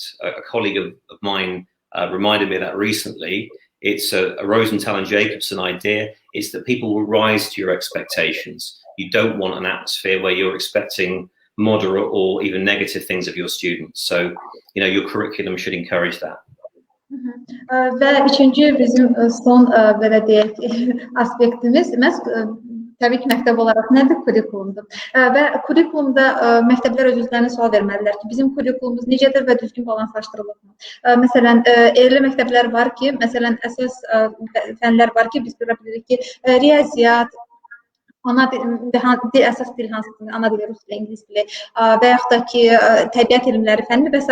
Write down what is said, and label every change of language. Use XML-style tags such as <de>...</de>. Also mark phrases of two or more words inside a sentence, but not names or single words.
<en>A colleague of mine reminded me of that recently. It's a Rosenthal and Jacobson idea. It's that people will rise to your expectations. You don't want an atmosphere where you're expecting moderate or even negative things of your students. So, your curriculum should encourage that.</en> <az>Və üçüncü bizim son belə deyək aspektimiz təbii ki, məktəb olaraq nədir? Kurikulumdur. Və kurikulumda məktəblər öz-özlərinə sual verməlidirlər ki, bizim kurikulumumuz necədir və düzgün balanslaşdırılıbmı? Məsələn, elə məktəblər var ki, məsələn, əsas fənlər var ki, biz görə bilirik ki, riyaziyyat, əsas dil hansıdır, ana dili, rus dili, ingilis dili və yaxud da ki, təbiət elmləri fənni və s.</az>